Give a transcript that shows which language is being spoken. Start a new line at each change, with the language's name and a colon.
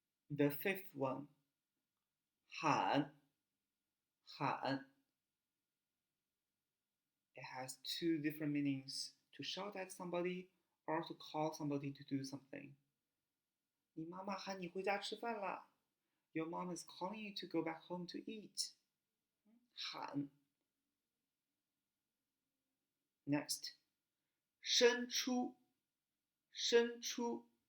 English: The fifth one, 喊 喊. It has two different meanings: to shout at somebody or to call somebody to do something.
Chinese: 你妈妈喊你回家吃饭啦.
English: Your mom is calling you to go back home to eat.
Chinese: 喊.
English: Next,
Chinese: 伸出伸出.